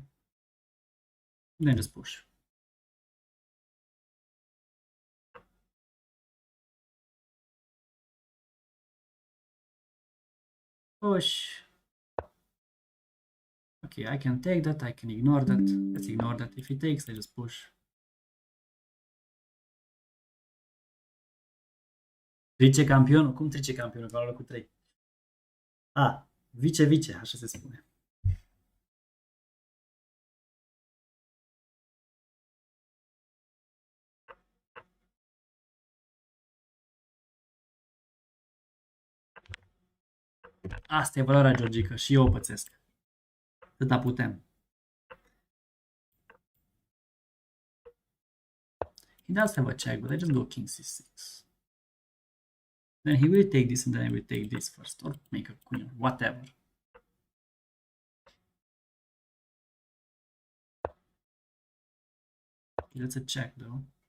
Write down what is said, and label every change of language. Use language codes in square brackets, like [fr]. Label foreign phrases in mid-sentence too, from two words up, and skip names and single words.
[en] And then just push. Push. Okay, I can take that, I can ignore that. Let's ignore that. If he takes, I just push. [ro] Trice campion? Cum trice campion? Ca la locul 3. Vice, așa se spune. Asta e valoarea georgică și eu o pățesc. Atâta putem. [en] He does have a check, but I just go king c6. Then he will take this and then I will take this first, or make a queen, whatever. Okay, that's a check though.